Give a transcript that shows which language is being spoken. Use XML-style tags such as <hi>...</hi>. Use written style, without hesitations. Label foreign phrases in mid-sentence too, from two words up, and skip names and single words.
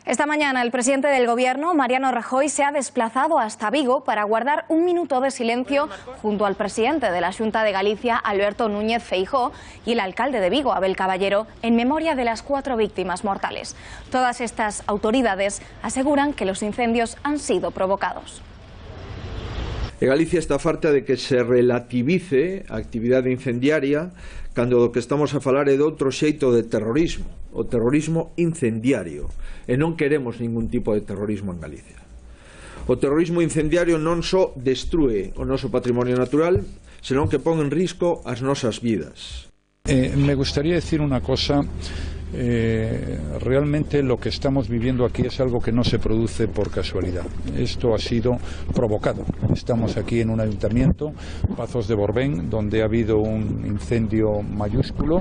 <es>Esta mañana el presidente del Gobierno, Mariano Rajoy, se ha desplazado hasta Vigo para guardar un minuto de silencio junto al presidente de la Xunta de Galicia, Alberto Núñez Feijóo, y el alcalde de Vigo, Abel Caballero, en memoria de las 4 víctimas mortales. Todas estas autoridades aseguran que los incendios han sido provocados.</es> <gl>Galicia está farta de que se relativice a actividade incendiaria cando do que estamos a falar é de outro xeito de terrorismo, o terrorismo incendiario, e non queremos ningún tipo de terrorismo en Galicia. O terrorismo incendiario non só destrúe o noso patrimonio natural, senón que pon en risco as nosas vidas.</gl> <es>Me gustaría decir una cosa. Realmente lo que estamos viviendo aquí es algo que no se produce por casualidad. Esto ha sido provocado. Estamos aquí en un ayuntamiento, Pazos de Borbén, donde ha habido un incendio mayúsculo.</es>